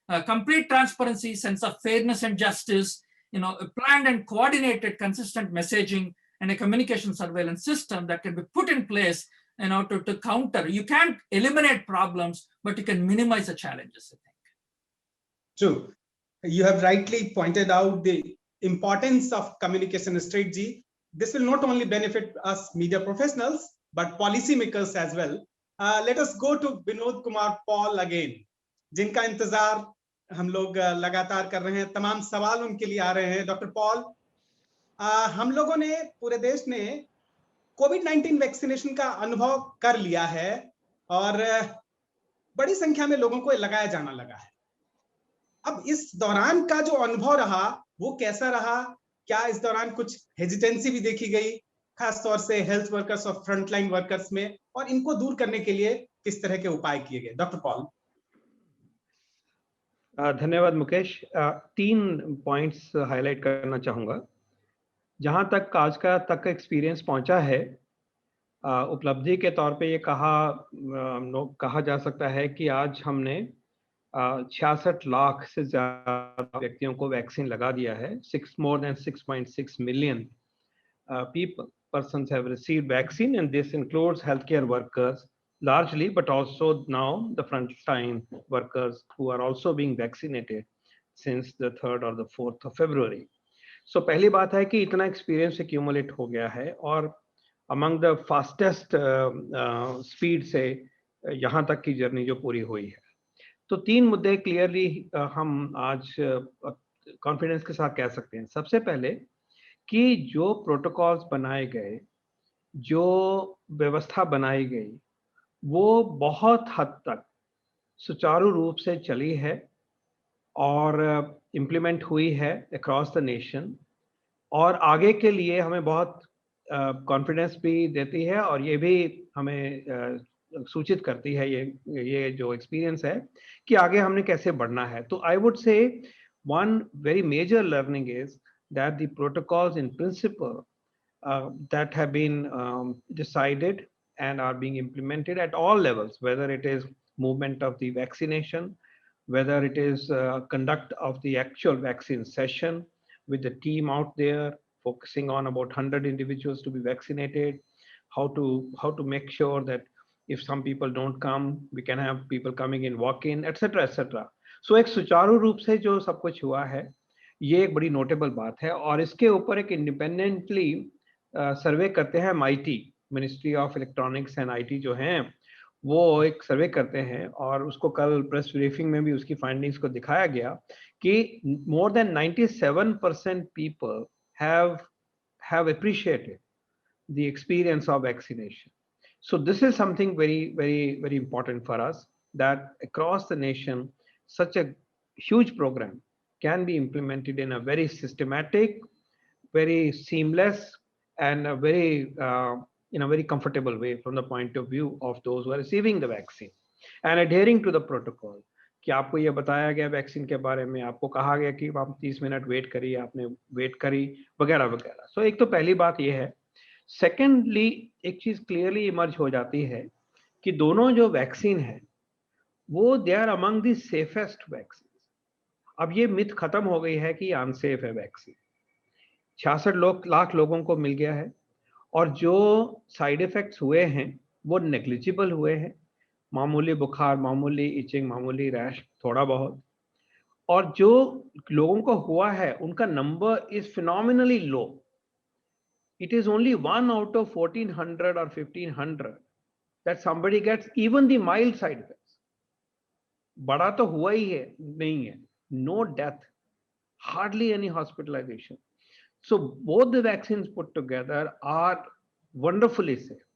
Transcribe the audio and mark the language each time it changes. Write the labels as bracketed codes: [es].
[en] Complete transparency, sense of fairness and justice, a planned and coordinated consistent messaging, and a communication surveillance system that can be put in place to counter. You can't eliminate problems, but you can minimize the challenges, I think. True. You have rightly pointed out the importance of communication strategy. This will not only benefit us media professionals, but policymakers as well. Let us go to Vinod Kumar Paul again, [hi] जिनका इंतजार हम लोग लगातार कर रहे हैं, तमाम सवाल उनके लिए आ रहे हैं। डॉक्टर पॉल, हम लोगों ने, पूरे देश ने कोविड-19 वैक्सीनेशन का अनुभव कर लिया है और बड़ी संख्या में लोगों को लगाया जाना लगा है। अब इस दौरान का जो अनुभव रहा वो कैसा रहा? क्या इस दौरान कुछ हेजिटेंसी भी देखी गई, खास तौर से हेल्थ वर्कर्स और फ्रंटलाइन वर्कर्स में, और इनको दूर करने के लिए किस तरह के उपाय किए गए? Doctor Paul. धन्यवाद मुकेश। 3 पॉइंट्स हाईलाइट करना चाहूँगा। जहाँ तक आज का तक एक्सपीरियंस पहुँचा है, उपलब्धि के तौर पे ये कहा जा सकता है कि आज हमने 66 लाख से ज़्यादा व्यक्तियों को वैक्सीन लगा दिया है। [en] More than 6.6 million persons have received vaccine, and this includes healthcare workers largely, but also now the frontline workers who are also being vaccinated since the 3rd or the 4th of February. [hi] So पहली बात है कि इतना experience accumulate हो गया है और [en] among the fastest speed [hi] से यहाँ तक की जर्नी जो पूरी हुई है। तो 3 मुद्दे क्लियरली हम आज कॉन्फिडेंस के साथ कह सकते हैं। सबसे पहले कि जो प्रोटोकॉल्स बनाए गए, जो व्यवस्था बनाई गई, वो बहुत हद तक सुचारू रूप से चली है और इम्प्लीमेंट हुई है [en] across the nation, [hi] और आगे के लिए हमें बहुत कॉन्फिडेंस भी देती है और ये भी हमें सूचित करती है, ये जो एक्सपीरियंस है कि आगे हमने कैसे बढ़ना है। [en] तो I would say one very major learning is that the protocols in principle that have been decided and are being implemented at all levels, whether it is movement of the vaccination, whether it is conduct of the actual vaccine session with the team out there focusing on about 100 individuals to be vaccinated, how to make sure that if some people don't come, we can have people coming in walk-in, etc. etc. [hi] So एक सुचारू रूप से जो सब कुछ हुआ है, ये एक बड़ी नोटेबल बात है। और इसके ऊपर एक इंडिपेंडेंटली सर्वे करते हैं MIT, ministry of electronics and IT जो हैं, वो एक सर्वे करते हैं और उसको कल प्रेस ब्रीफिंग में भी उसकी फाइंडिंग्स को दिखाया गया कि [en] more than 97% people have appreciated the experience of vaccination. So this is something very, very, very important for us, that across the nation, such a huge program can be implemented in a very systematic, very seamless, and a very in a very comfortable way from the point of view of those who are receiving the vaccine and adhering to the protocol. [hi] कि आपको ये बताया गया vaccine के बारे में, आपको कहा गया कि आप 30 मिनट वेट करिए, आपने वेट करी, वगैरह वगैरह। सो एक तो पहली बात ये है। सेकेंडली एक चीज क्लियरली इमर्ज हो जाती है कि दोनों जो वैक्सीन है वो [en] They are among the safest vaccine. [hi] अब ये मिथ खत्म हो गई है कि अनसेफ है वैक्सीन। 66 लाख लोगों को मिल गया है और जो साइड इफेक्ट्स हुए हैं वो नेग्लिजिबल हुए हैं, मामूली बुखार, मामूली इचिंग, मामूली रैश, थोड़ा बहुत। और जो लोगों को हुआ है उनका number [en] Is phenomenally low. It is only 1 out of 1400 or 1500 that somebody gets even the mild side effects. [hi] बड़ा तो हुआ ही है, नहीं है। [en] No death, hardly any hospitalization. So both the vaccines put together are wonderfully safe.